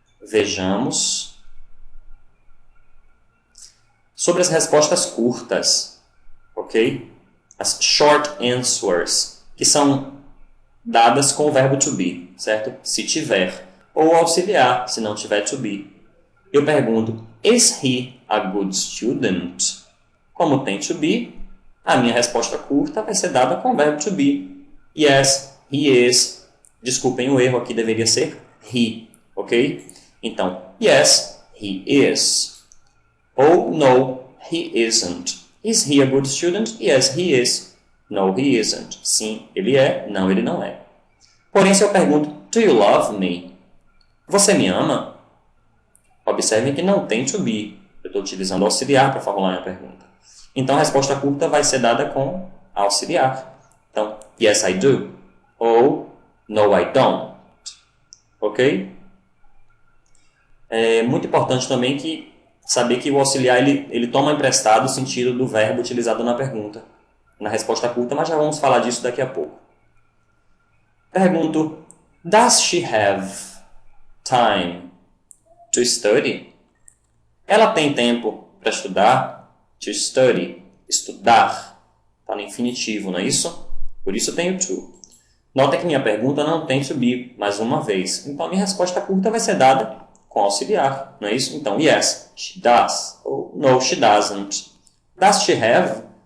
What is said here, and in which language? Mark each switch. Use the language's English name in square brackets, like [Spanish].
[Portuguese] Vejamos sobre as respostas curtas, ok? As short answers, que são dadas com o verbo to be, certo? Se tiver. Ou auxiliar, se não tiver to be. Eu pergunto, [English] is he a good student? [Portuguese] Como tem to be, a minha resposta curta vai ser dada com o verbo to be. [English] Yes, he is. [Portuguese] Desculpem o erro, aqui deveria ser he, ok? Então, [English] yes, he is. Ou no, he isn't. Is he a good student? Yes, he is. No, he isn't. [Portuguese] Sim, ele é. Não, ele não é. Porém, se eu pergunto, [English] do you love me? [Portuguese] Você me ama? Observem que não tem to be. Eu estou utilizando auxiliar para formular a minha pergunta. Então, a resposta curta vai ser dada com auxiliar. Então, [English] yes, I do. Ou, no, I don't. Ok? [Portuguese] É muito importante também saber que o auxiliar ele toma emprestado o sentido do verbo utilizado na pergunta, na resposta curta, mas já vamos falar disso daqui a pouco. Pergunto, [English] does she have time to study? [Portuguese] Ela tem tempo para estudar? To study, estudar. Está no infinitivo, não é isso? Por isso tenho to. Nota que minha pergunta não tem to be, mais uma vez. Então, a minha resposta curta vai ser dada com auxiliar, não é isso? Então, [English] yes, she does. Ou no, she doesn't. Does she have?